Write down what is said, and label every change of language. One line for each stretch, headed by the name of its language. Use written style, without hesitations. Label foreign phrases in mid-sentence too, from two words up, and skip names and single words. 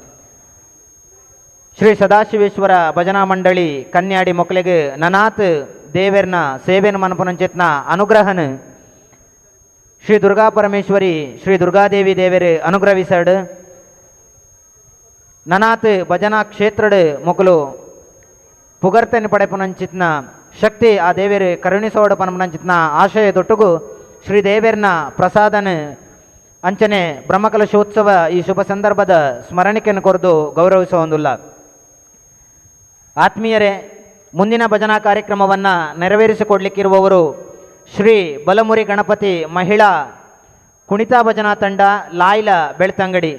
Tulu: ಶ್ರೀ ಸದಾಶಿವೇಶ್ವರ ಭಜನಾ ಮಂಡಳಿ ಕನ್ಯಾಡಿ ಮೊಕ್ಕಲಿಗೆ ನನಾತ್ ದೇವೇರ್ನ ಸೇವೆನ ಮನಪುನಂಚೆತ್ನ ಅನುಗ್ರಹನ ಶ್ರೀ ದುರ್ಗಾ ಪರಮೇಶ್ವರಿ ಶ್ರೀ ದುರ್ಗಾದೇವಿ ದೇವೇರು ಅನುಗ್ರಹಿಸಡ್ ನನಾತ್ ಭಜನಾ ಕ್ಷೇತ್ರಡ್ ಮೊಕಲು ಪುಗರ್ತನ ಪಡೆಪುನಂಚಿತ್ನ ಶಕ್ತಿ ಆ ದೇವೇರು ಕರುಣಿಸೋಡ ಪನಂಚಿತ್ನ ಆಶಯ ದೊಟ್ಟುಗು ಶ್ರೀ ದೇವೇರ್ನ ಪ್ರಸಾದನ ಅಂಚನೆ ಬ್ರಹ್ಮಕಲಶೋತ್ಸವ ಈ ಶುಭ ಸಂದರ್ಭದ
Kannada: ಸ್ಮರಣಿಕೆಯನ್ನು ಕೊರೆದು ಗೌರವಿಸುವುದಿಲ್ಲ. ಆತ್ಮೀಯರೇ, ಮುಂದಿನ ಭಜನಾ ಕಾರ್ಯಕ್ರಮವನ್ನು ನೆರವೇರಿಸಿಕೊಡ್ಲಿಕ್ಕಿರುವವರು ಶ್ರೀ ಬಲಮುರಿ ಗಣಪತಿ ಮಹಿಳಾ ಕುಣಿತಾ ಭಜನಾ ತಂಡ ಲಾಯ್ಲ ಬೆಳ್ತಂಗಡಿ.